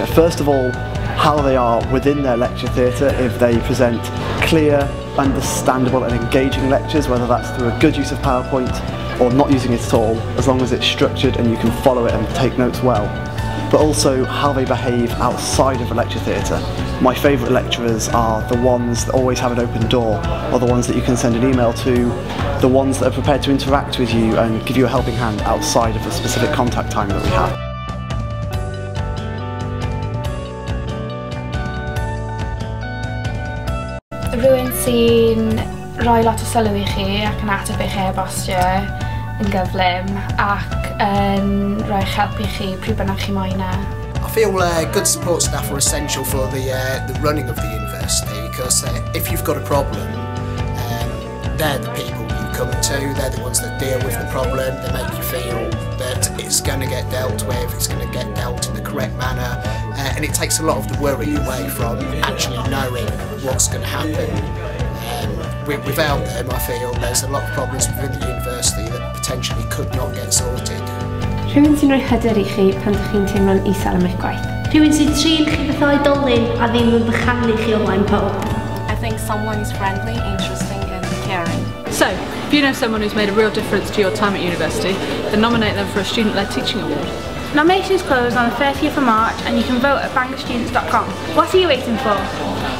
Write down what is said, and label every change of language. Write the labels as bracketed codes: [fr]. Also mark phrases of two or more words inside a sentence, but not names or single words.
[en] First of all, how they are within their lecture theatre, if they present clear, understandable and engaging lectures, whether that's through a good use of PowerPoint or not using it at all, as long as it's structured and you can follow it and take notes well. But also how they behave outside of a lecture theatre. My favourite lecturers are the ones that always have an open door, or the ones that you can send an email to, the ones that are prepared to interact with you and give you a helping hand outside of the specific contact time that we have. [cy] Rhywun sy'n rhoi lot o sylw i chi ac yn ateb eich e-bostio yn gyflym ac yn rhoi'ch help i chi pryd bynnag chi moyn e. [en] I feel good support staff are essential for the running of the university, because if you've got a problem, they're the people you come to, they're the ones that deal with the problem, they make you feel that it's going to get dealt with, it's going to get dealt in the correct manner, and it takes a lot of the worry away from actually knowing what's going to happen. Without them, I feel there's a lot of problems within the university that potentially could not get sorted. [cy] Rhywun sy'n rhoi hyder i chi pan ydych chi'n teimlo'n isel am eich gwaith. Rhywun sy'n trin chi fath o oedolyn a ddim yn bychanu chi o flaen pawb. [en] I think someone is friendly, interesting and caring. So, if you know someone who's made a real difference to your time at university, then nominate them for a Student-Led Teaching Award. Nominations close on the 30th of March and you can vote at bangorstudents.com. What are you waiting for?